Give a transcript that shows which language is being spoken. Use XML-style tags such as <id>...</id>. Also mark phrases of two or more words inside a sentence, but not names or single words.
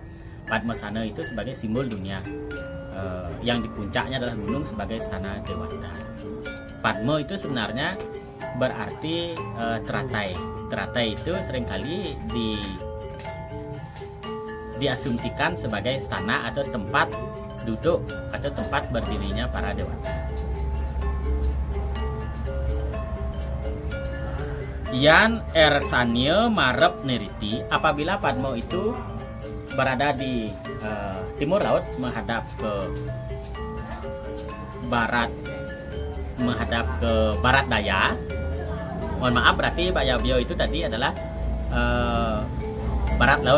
<id>Padmasana itu sebagai simbol dunia, yang di puncaknya adalah gunung sebagai istana dewata. Padma itu sebenarnya berarti teratai. Teratai itu seringkali diasumsikan sebagai istana atau tempat duduk atau tempat berdirinya para dewata.</id> <ban>Yan ersanya marep neriti,</ban> <id>apabila Padma itu berada di timur laut menghadap ke barat, daya. Mohon maaf, berarti Bayabio itu tadi adalah barat laut.</id>